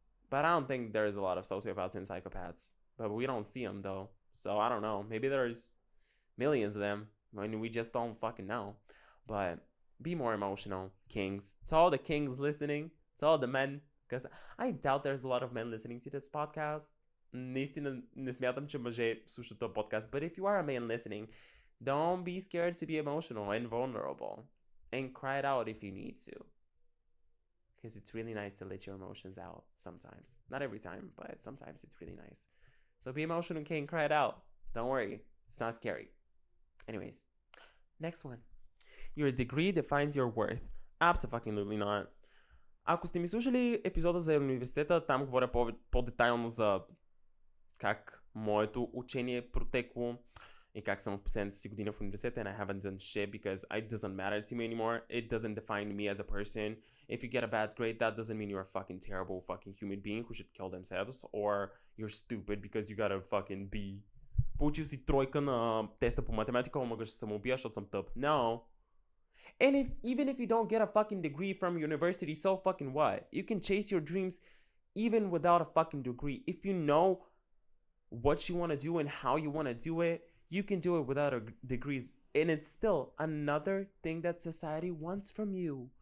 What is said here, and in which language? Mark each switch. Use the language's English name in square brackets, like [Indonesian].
[English] But I don't think there's a lot of sociopaths and psychopaths, but we don't see them though. So I don't know. Maybe there's millions of them. I mean, we just don't fucking know. But be more emotional, kings. To all the kings listening, to all the men, because I doubt there's a lot of men listening to this podcast. [Bulgarian] Наистина не смятам, че мъже слушат този podcast. [English] But if you are a man listening, don't be scared to be emotional and vulnerable. And cry it out if you need to. Because it's really nice to let your emotions out sometimes. Not every time, but sometimes it's really nice. So be emotional, king, cry it out. Don't worry. It's not scary. Anyways, next one. Your degree defines your worth. Absolutely not. [Bulgarian] Ако сте ми слушали епизода за университета, там говоря по-детайлно за как моето учение протекло и как съм в последната си година в университета, [English] and I haven't done shit because it doesn't matter to me anymore. It doesn't define me as a person. If you get a bad grade, that doesn't mean you're a fucking terrible fucking human being who should kill themselves, or you're stupid because you got a fucking B. [Bulgarian] Получил си тройка на теста по математика, омага ще самоубия, защото съм тъп. [English] No. And even if you don't get a fucking degree from university, so fucking what? You can chase your dreams even without a fucking degree. If you know what you want to do and how you want to do it, you can do it without degrees. And it's still another thing that society wants from you.